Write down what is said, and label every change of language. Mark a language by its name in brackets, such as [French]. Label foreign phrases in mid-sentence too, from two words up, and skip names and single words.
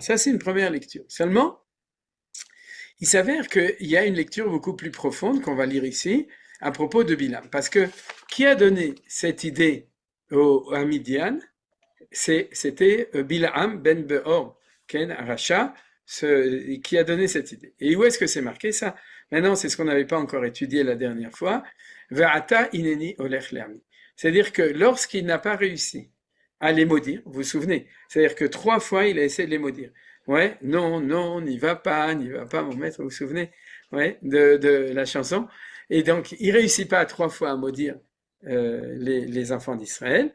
[French] Ça, c'est une première lecture. Seulement, il s'avère qu'il y a une lecture beaucoup plus profonde qu'on va lire ici, à propos de Bilam. Parce que qui a donné cette idée à Midian? C'était Bilam ben Beor, Ken Arasha, qui a donné cette idée. Et où est-ce que c'est marqué ça? Maintenant, c'est ce qu'on n'avait pas encore étudié la dernière fois. [Hebrew] ועתה הנני הולך לעמי. [French] C'est-à-dire que lorsqu'il n'a pas réussi à les maudire, vous vous souvenez? C'est-à-dire que 3 fois, il a essayé de les maudire. Ouais, non, non, n'y va pas, mon maître, vous vous souvenez? Ouais, de la chanson. Et donc, il réussit pas 3 fois à maudire les enfants d'Israël.